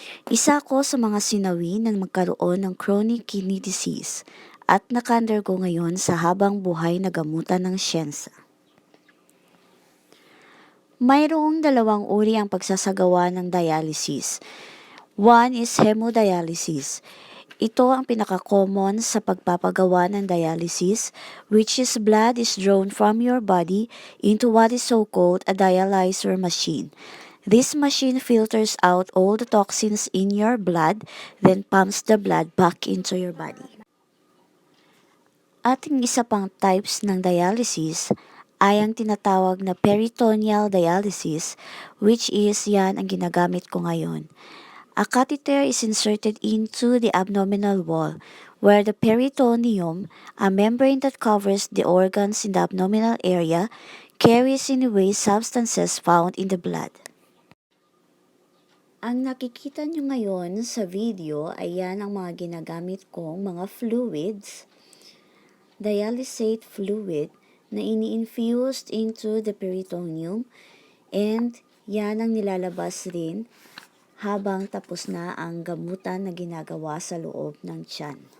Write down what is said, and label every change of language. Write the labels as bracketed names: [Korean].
[Filipino] Isa ako sa mga sinawi na magkaroon ng chronic kidney disease at naka-undergo ngayon sa habang buhay na gamutan ng siyensa. Mayroong dalawang uri ang pagsasagawa ng dialysis. [English] One is hemodialysis. [Filipino] Ito ang pinaka-common sa pagpapagawa ng dialysis, [English] which is blood is drawn from your body into what is so-called a dialyzer machine. This machine filters out all the toxins in your blood, then pumps the blood back into your body. [Filipino] Ating isa pang types ng dialysis ay ang tinatawag na peritoneal dialysis, which is yan ang ginagamit ko ngayon. [English] A catheter is inserted into the abdominal wall, where the peritoneum, a membrane that covers the organs in the abdominal area, carries in away substances found in the blood. [Filipino] Ang nakikita nyo ngayon sa video ay yan ang mga ginagamit kong mga fluids, dialysate fluid na ini-infused [English] into the peritoneum, [Filipino] and yan ang nilalabas rin habang tapos na ang gamutan na ginagawa sa loob ng tiyan.